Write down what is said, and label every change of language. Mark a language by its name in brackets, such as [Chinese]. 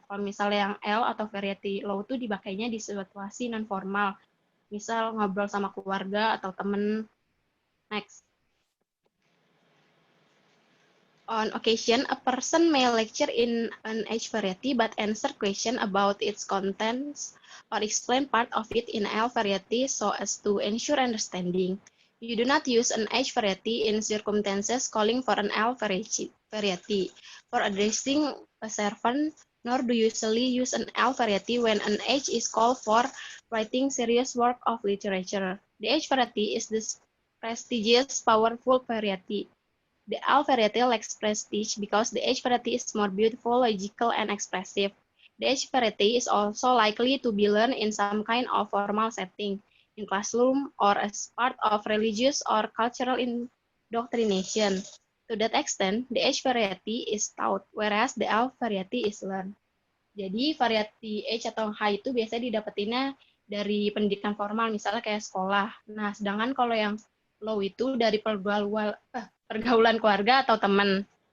[Indonesian] Kalau misalnya yang L atau variety low itu dipakainya di situasi non-formal, misal ngobrol sama keluarga atau temen. [English] Next. On occasion, a person may lecture in an H variety but answer question about its contents or explain part of it in L variety so as to ensure understanding. You do not use an H variety in circumstances calling for an L variety. For addressing a servant, nor do usually use an L variety when an H is called for writing serious work of literature. The H variety is this prestigious, powerful variety. The L variety lacks prestige because the H variety is more beautiful, logical, and expressive. The H variety is also likely to be learned in some kind of formal setting, in classroom or as part of religious or cultural indoctrination. To that extent, the H variety is taught, whereas the L variety is learned. [Indonesian] Jadi variasi H atau H itu biasanya didapetinnya dari pendidikan formal, misalnya kayak sekolah. Nah, sedangkan kalau yang low itu dari pergaulan keluarga atau teman.